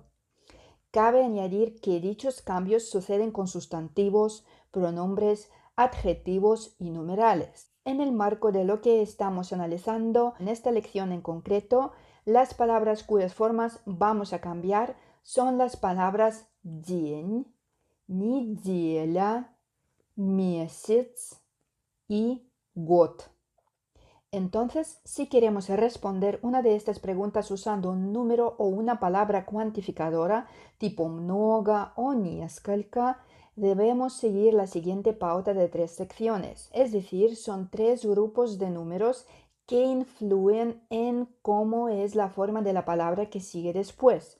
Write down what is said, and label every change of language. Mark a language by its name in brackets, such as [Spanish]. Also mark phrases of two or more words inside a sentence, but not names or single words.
[Spanish] Cabe añadir que dichos cambios suceden con sustantivos, pronombres, adjetivos y numerales. En el marco de lo que estamos analizando en esta lección en concreto, las palabras cuyas formas vamos a cambiar son las palabras [Russian] день, неделя, месяц [Spanish] y год. Entonces, si queremos responder una de estas preguntas usando un número o una palabra cuantificadora tipo много o несколько, debemos seguir la siguiente pauta de 3 secciones, es decir, son 3 grupos de números que influyen en cómo es la forma de la palabra que sigue después.